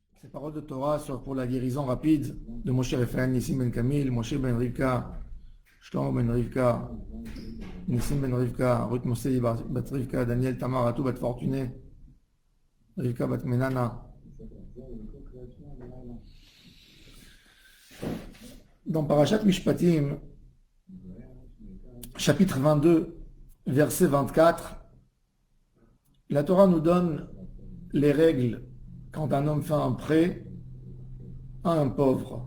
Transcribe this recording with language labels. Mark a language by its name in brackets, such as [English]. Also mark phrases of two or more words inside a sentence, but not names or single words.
[French] Parole de Torah soit pour la guérison rapide de Moshe Raphaël, Nissim Ben Kamil, Moshe Ben Rivka, Shlomo Ben Rivka, Nissim Ben Rivka, Ruth Mosei Bat Rivka, Daniel Tamar Atou Bat Fortuné, Rivka Bat Menana. Dans Parashat Mishpatim, chapitre 22, verset 24, la Torah nous donne les règles quand un homme fait un prêt à un pauvre.